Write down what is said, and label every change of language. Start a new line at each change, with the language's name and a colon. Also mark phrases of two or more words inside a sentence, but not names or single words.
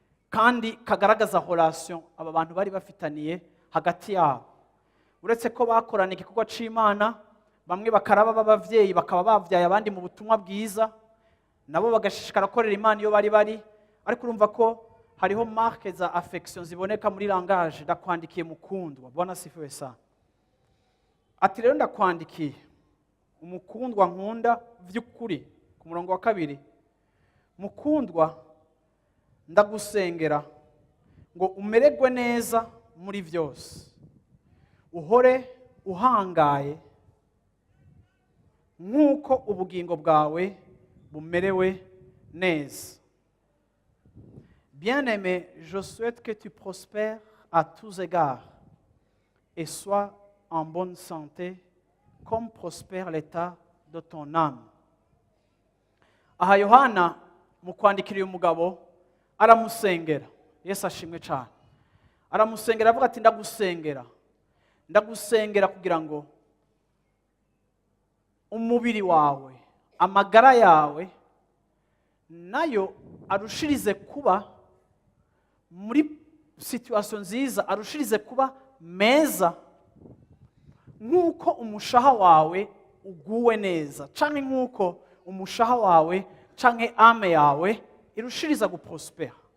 Rundi: Kandi kagaragaza relation aba bantu bari bafitaniye hagati yabo. Uretse ko bakorana igikorwa c'Imana, bamwe bakaraba b'abavyeyi, bakaba bavyaye abandi mu butumwa bwiza, nabo bagashishikara korera Imana iyo bari bari, ariko urumva ko hariho marque za affection ziboneka muri langage, "Ndakwandikiye mukundwa."
Swahili: Bwana asifiwe sana.
Rundi: Ati rero, "Ndakwandikiye umukundwa nkunda vy'ukuri." Ku murongo wa kabiri, "Mukundwa, ndagusengera ngo umererwe neza muri vyose, uhore uhangaye nk'uko ubugingo bwawe bumerewe neza."
French: "Bien-aimé, je souhaite que tu prospères à tous égards et sois en bonne santé, comme prospère l'état de ton âme."
Rundi: Aha Yohana mu kwandikira uyu mugabo aramusengera. Yesu ashimwe cane. Aramusengera avuga ati, Ndagusengera. Ndagusengera kugira ngo umubiri wawe, amagara yawe, nayo arushirize kuba muri situation nziza, arushirize kuba meza, nk'uko umushaha wawe uguwe neza, canke nk'uko umushaha wawe canke ame yawe irushiriza guprospera.